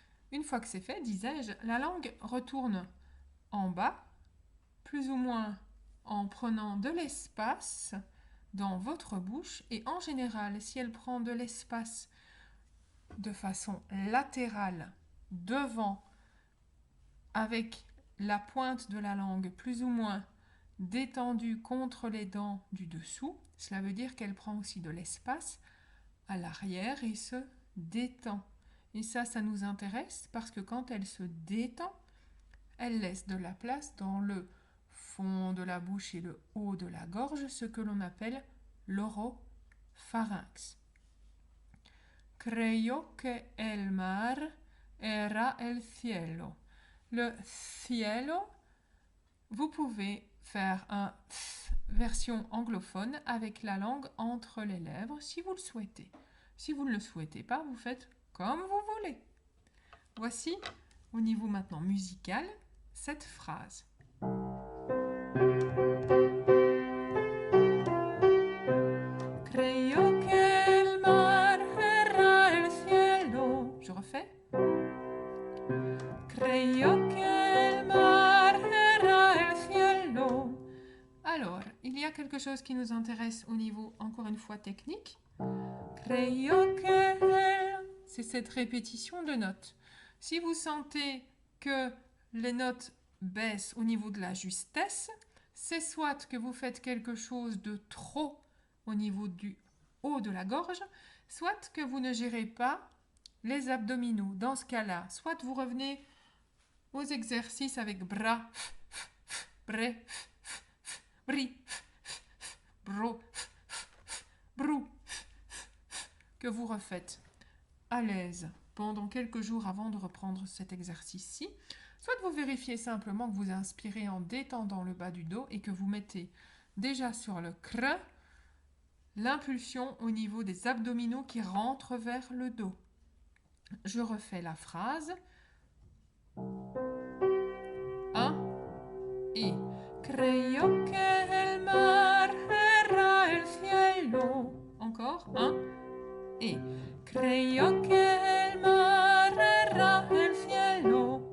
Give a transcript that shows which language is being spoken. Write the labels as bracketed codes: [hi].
[fr] Une fois que c'est fait, disais-je, la langue retourne en bas, plus ou moins en prenant de l'espace dans votre bouche, et en général, si elle prend de l'espace de façon latérale devant avec la pointe de la langue plus ou moins détendue contre les dents du dessous, cela veut dire qu'elle prend aussi de l'espace à l'arrière et se détend. Et ça nous intéresse parce que quand elle se détend, elle laisse de la place dans le fond de la bouche et le haut de la gorge, ce que l'on appelle l'oropharynx. [es] Creyó que el mar era el cielo. [fr] Le cielo, vous pouvez faire une version anglophone avec la langue entre les lèvres si vous le souhaitez. Si vous ne le souhaitez pas, vous faites comme vous voulez. Voici, au niveau maintenant musical, cette phrase. [es] Creyó que el mar era el cielo. [fr] Je refais. [es] Creyó que el mar era el cielo. [fr] Alors, il y a quelque chose qui nous intéresse au niveau, encore une fois, technique. [es] Creyó que... [fr] C'est cette répétition de notes. Si vous sentez que les notes baissent au niveau de la justesse, c'est soit que vous faites quelque chose de trop au niveau du haut de la gorge, soit que vous ne gérez pas les abdominaux. Dans ce cas-là, soit vous revenez aux exercices avec bras, bre, bri, bro, brou, que vous refaites à l'aise pendant quelques jours avant de reprendre cet exercice-ci. Soit vous vérifiez simplement que vous inspirez en détendant le bas du dos et que vous mettez déjà sur le creux l'impulsion au niveau des abdominaux qui rentrent vers le dos. Je refais la phrase. 1 et [es] creyó que el mar era el cielo. [fr] Encore 1 et [es] creyó que el mar era el cielo.